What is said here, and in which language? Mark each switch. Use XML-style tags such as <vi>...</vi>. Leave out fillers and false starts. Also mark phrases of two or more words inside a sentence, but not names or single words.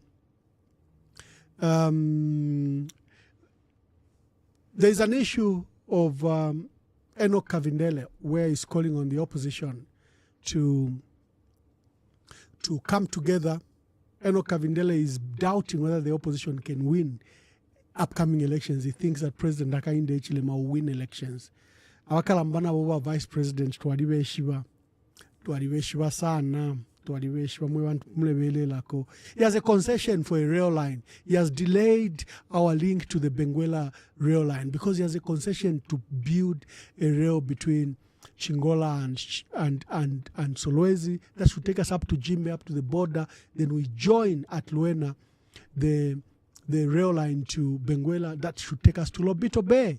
<en>There's an issue of Enoch Kavindele, where he's calling on the opposition to come together. Enoch Kavindele is doubting whether the opposition can win upcoming elections. He thinks that President Hakainde Hichilema will win elections.</en> <bem>Abakalambana boba</bem> <en>vice president</en> <bem>twalibeshiba sana twalibeshiba mulebelelako.</bem> <en>He has a concession for a rail line. He has delayed our link to the Benguela rail line because he has a concession to build a rail between Chingola and Solwezi that should take us up to Jimbe, up to the border. Then we join at Luena the rail line to Benguela that should take us to Lobito Bay.</en>